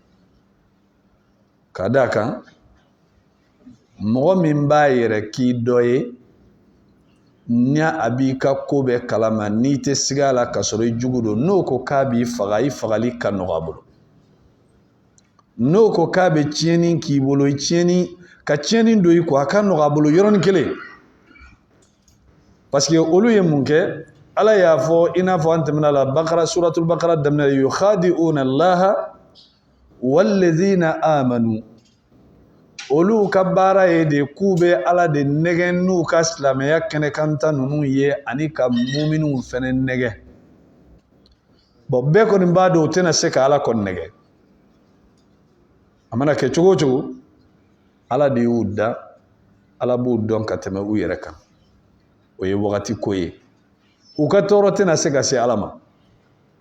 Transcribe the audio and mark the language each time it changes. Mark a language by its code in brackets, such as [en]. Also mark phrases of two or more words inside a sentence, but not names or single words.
[bm] ka d'a kan mɔgɔ min b'a yɛrɛ k'i dɔ ye ni a b'i ka ko bɛɛ kalama n'i tɛ sigi a la ka sɔrɔ i jugu don n'o ko k'a b'i faga i fagali ka nɔgɔ a bolo n'o ko k'a bɛ tiɲɛni k'i bolo i tiɲɛni ka tiɲɛni don i kɔ a ka nɔgɔ a bolo yɔrɔnin kelen [fr] parce que [bm] olu ye mun kɛ Ala y'a fɔ i n'a fɔ an tɛmɛna la Bakara suratul Bakara daminɛ [ar] يخادعون الله والذين آمنوا [bm] olu ka baara ye de k'u bɛ Ala de nɛgɛ n'u ka silamɛya kɛnɛkanta ninnu ye ani ka muminunw fɛnɛ nɛgɛ bon bɛɛ kɔni b'a dɔn u tɛna se ka Ala kɔni nɛgɛ a mana kɛ cogo o cogo Ala de y'u da Ala b'u dɔn ka tɛmɛ u yɛrɛ kan o ye wagati ko ye u ka tɔɔrɔ tɛna se ka se Ala ma